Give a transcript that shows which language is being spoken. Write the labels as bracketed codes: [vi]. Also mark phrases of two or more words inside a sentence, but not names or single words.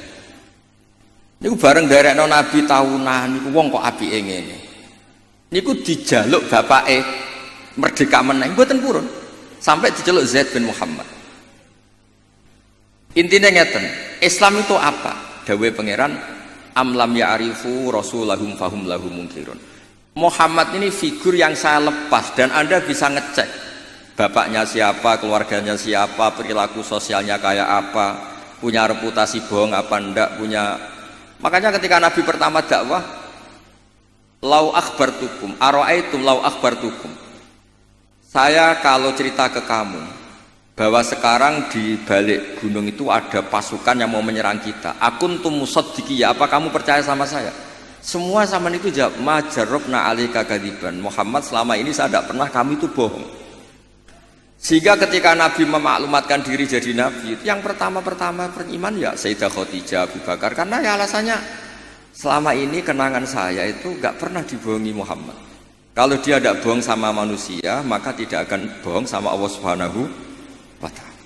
[jv] Niku bareng nderekno Nabi tahunan niku wong kok apike ngene. Niku dijaluk bapake merdeka meneh mboten purun. Sampai diceluk [id] Zaid bin Muhammad. Intinya ngeten, Islam itu apa? [jv] Dawuhe pangeran, [ar] أم لم يعرفوا رسولهم فهم لهم منكرون. [id] Muhammad ini figur yang saya lepas dan Anda bisa ngecek bapaknya siapa, keluarganya siapa, perilaku sosialnya kayak apa, punya reputasi bohong apa enggak, punya. Makanya ketika Nabi pertama dakwah, [ar] لو أخبرتكم، أرأيتم لو أخبرتكم. [id] Saya kalau cerita ke kamu bahwa sekarang di balik gunung itu ada pasukan yang mau menyerang kita. [ar] أكنتم مصدقي, [id] apa kamu percaya sama saya? Semua zaman itu jawab, [ar] ما جربنا عليك كذبا. [id] Muhammad, selama ini saya tidak pernah kamu itu bohong. Sehingga ketika Nabi memaklumatkan diri jadi Nabi, yang pertama-tama beriman ya Sayyidah Khadijah, Abu Bakar. Karena ya alasannya, selama ini kenangan saya itu gak pernah dibohongi Muhammad. Kalau dia tidak bohong sama manusia, maka tidak akan bohong sama Allah [ar] سبحانه وتعالى.